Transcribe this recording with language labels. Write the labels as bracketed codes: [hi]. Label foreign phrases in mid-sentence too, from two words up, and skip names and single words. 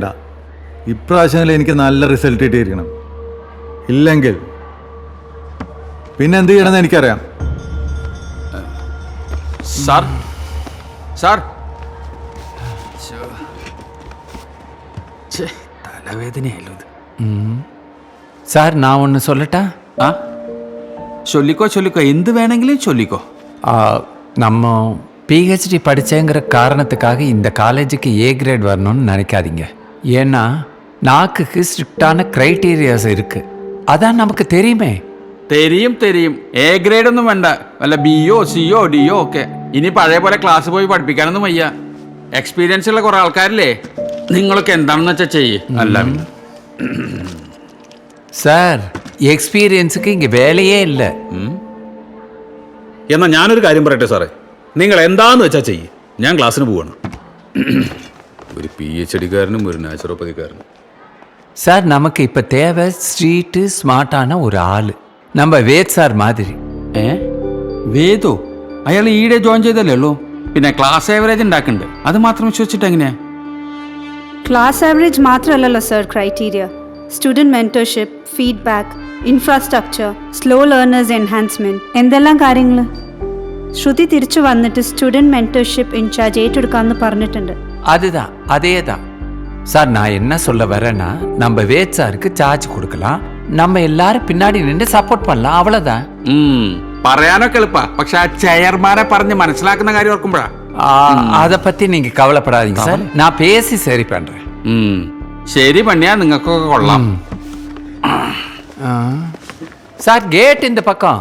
[ml] ഇപ്രാവശ്യം എനിക്ക് നല്ല റിസൾട്ട് കിട്ടിയിരിക്കണം. ഇല്ലെങ്കിൽ പിന്നെ എന്ത് ചെയ്യണമെന്ന് എനിക്കറിയാം. സാർ സാർ തലവേദനയല്ലോ ഇത്. [ta] சார் நான் ஒன்று சொல்லட்டா? [ml] ആ ചൊല്ലിക്കോ ചൊല്ലിക്കോ, എന്ത് വേണമെങ്കിലും ചൊല്ലിക്കോ. [ta] நம்ம பிஹெச்டி படித்தேங்கிற காரணத்துக்காக இந்த காலேஜுக்கு [en] A grade [ta] வரணும்னு நினைக்காதீங்க. ஏன்னா நாக்குக்கு ஸ்ட்ரிக்டான க்ரைட்டீரியாஸ் இருக்குது. அதான் நமக்கு தெரியுமே. [ml] തെരിയും തെരിയും. [en] A grade [ml] ഒന്നും വേണ്ട, വല്ല ബിയോ സിയോ ഡിയോ ഒക്കെ. ഇനി പഴയ പോലെ ക്ലാസ് പോയി പഠിപ്പിക്കാനൊന്നും വയ്യ. എക്സ്പീരിയൻസ് ഉള്ള കുറെ ആൾക്കാരില്ലേ, നിങ്ങളൊക്കെ എന്താണെന്ന് വെച്ചാൽ ചെയ്യേ. അല്ല [ta] சார் எக்ஸ்பீரியன்ஸுக்கு இங்கே வேலையே இல்லை. [ml] എന്നാൽ ഞാനൊരു കാര്യം പറയട്ടെ സാറേ, നിങ്ങൾ എന്താന്ന് വെച്ചാൽ ചെയ്യ്, ഞാൻ ക്ലാസ്സിന് പോവാണ്. ഒരു PhD കാരനും ഒരു നാച്ചുറോപ്പതിക്കാരനും. [ta] சார் நமக்கு இப்போ தேவை [en] street smart [ta] ஒரு ஆள். நம்ம வேத் சார் மாதிரி. [ml] വേദോ? അയാൾ ഈടെ ജോയിൻ ചെയ്തല്ലേ ഉള്ളൂ. പിന്നെ [en] class average [ml] ഉണ്ടാക്കുന്നുണ്ട്, അത് മാത്രം വിശ്വസിച്ചിട്ട് എങ്ങനെയാ? [en] class average [ml] മാത്രമല്ലല്ലോ സർ ക്രൈറ്റീരിയ. [en] Student mentorship, feedback, infrastructure, slow learners enhancement, [ml] എന്തെല്ലാം കാര്യങ്ങൾ. ശ്രുതി തിരിച്ചു വന്നിട്ട് [en] student mentorship incharge [ml] ഏറ്റെടുക്കാമെന്ന് പറഞ്ഞിട്ടുണ്ട്. [ta] அதுதான் அதே தான் சார். நான் என்ன சொல்ல வரேன்னா, நம்ம வேத் சாருக்கு சார்ஜ் கொடுக்கலாம், நம்ம எல்லாரும் பின்னாடி நின்று சப்போர்ட் பண்ணலாம், அவ்வளோதான். [ml] പറയാനൊക്കെ എളുപ്പാ, പക്ഷെ ആ ചെയർമാനെ പറഞ്ഞ് മനസ്സിലാക്കുന്ന കാര്യം ഓർക്കുമ്പോഴാ. [ta] அதை பற்றி நீங்கள் கவலைப்படாதீங்க சார், நான் பேசி சரி பண்ணுறேன். [ml] ശരി പണിയാ, നിങ്ങൾക്കൊക്കെ കൊള്ളാം. [ta] சார் கேட் இந்த பக்கம்.